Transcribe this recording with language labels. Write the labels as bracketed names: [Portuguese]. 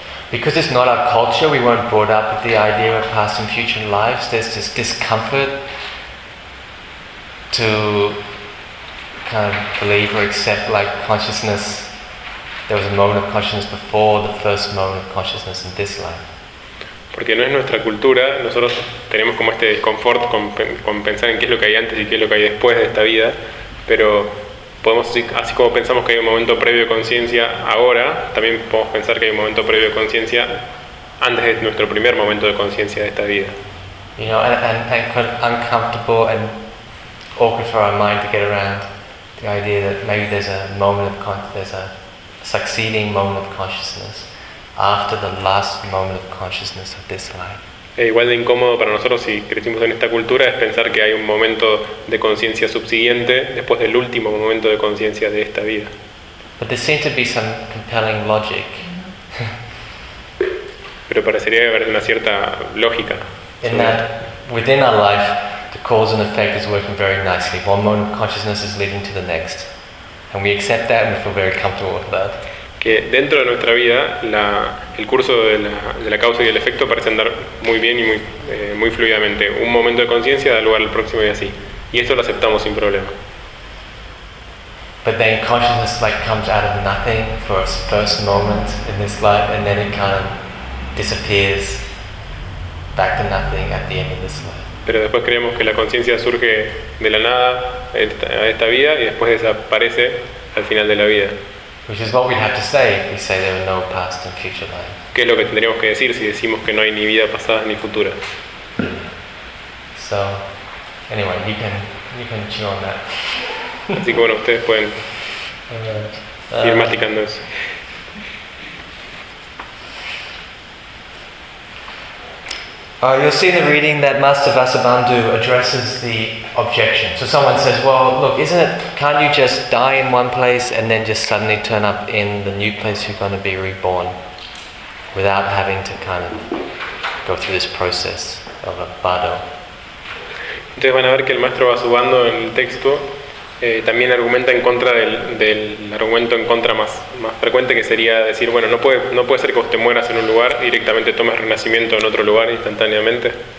[English] Because it's not our culture, we weren't brought up with the idea of past and future lives. There's this discomfort to kind of believe or accept like consciousness there was a moment of consciousness before the first moment of consciousness in this life. [Spanish] Porque no es nuestra cultura, nosotros tenemos como este desconfort con pensar en qué es lo que hay antes y qué es lo que hay después de esta vida, pero podemos decir, así como pensamos que hay un momento previo de conciencia ahora, también podemos pensar que hay un momento previo de conciencia antes de nuestro primer momento de conciencia de esta vida. [English] You know, and quite uncomfortable and awkward for our mind to get around the idea that maybe there's a moment of consciousness, there's a succeeding moment of consciousness after the last moment of consciousness of this life. [Spanish] E igual de incómodo para nosotros si crecimos en esta cultura es pensar que hay un momento de conciencia subsiguiente después del último momento de conciencia de esta vida. [English] But there seems to be some compelling logic. [Spanish] Pero parecería haber una cierta lógica. [English] In that, within our life, the cause and effect is working very nicely. One moment of consciousness is leading to the next, and we accept that and we feel very comfortable with that. [Spanish] Que dentro de nuestra vida el curso de la causa y el efecto parece andar muy bien y muy fluidamente. Un momento de conciencia da lugar al próximo y así. Y esto lo aceptamos sin problema. [English] But then consciousness like comes out of nothing for its first moment in this life, and then it kind of disappears back to nothing at the end of this life. [Spanish] Pero después creemos que la conciencia surge de la nada a esta vida y después desaparece al final de la vida. [English] Which is what we have to say if we say there are no past and future life. [Spanish] ¿Qué es lo que tendríamos que decir si decimos que no hay ni vida pasada ni futura? [English] So, anyway, you can chew on that. [Spanish] Así que bueno, ustedes pueden ir masticando eso. [English] You'll see in the reading that Master Vasubandhu addresses the objection. So someone says, well, look, can't you just die in one place and then just suddenly turn up in the new place you're going to be reborn without having to kind of go through this process of a bardo? [Spanish] Entonces van a ver que el Maestro Vasubandhu en el texto también argumenta en contra del argumento en contra más frecuente, que sería decir, bueno, no puede ser que vos te mueras en un lugar y directamente tomes renacimiento en otro lugar instantáneamente.